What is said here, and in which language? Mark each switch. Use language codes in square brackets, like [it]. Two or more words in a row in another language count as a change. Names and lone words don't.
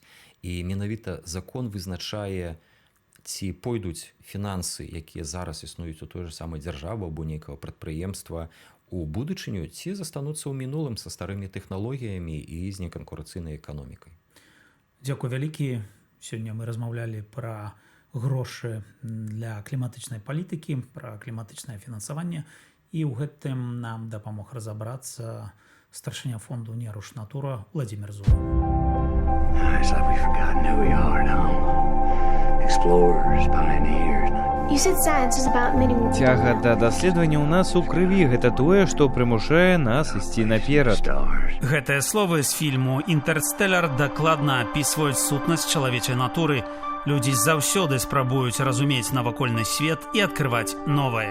[be] І менавіта закон вызначае, ці пойдуць фінансы, якія зараз існуюць у той же самай дзяржавы або нейкага прадпрыемства, у будучыню, ці застануцца ў мінулым са старымі тэхналогіямі і з неканкурэнцыйнай эканомікай. Дзякуй вялікі. Сёння мы размаўлялі пра грошы для кліматычнай палітыкі, пра кліматычнае фінансаванне, і ў гэтым нам дапамог разабрацца старшыня фонду «Неруш Натура» Владимир Зуба. [en] It's like we've forgotten who we are now. Explorers, pioneers. You said science is about many more. [be] Цяга да даследавання ў нас у крыві, гэта тое, што прымушае нас ісці наперад. Гэтыя словы з фільму «Інтэрстэлар» дакладна апісваюць сутнасць чалавечай натуры. Людзі заўсёды спрабуюць разумець навакольны свет і адкрываць новае.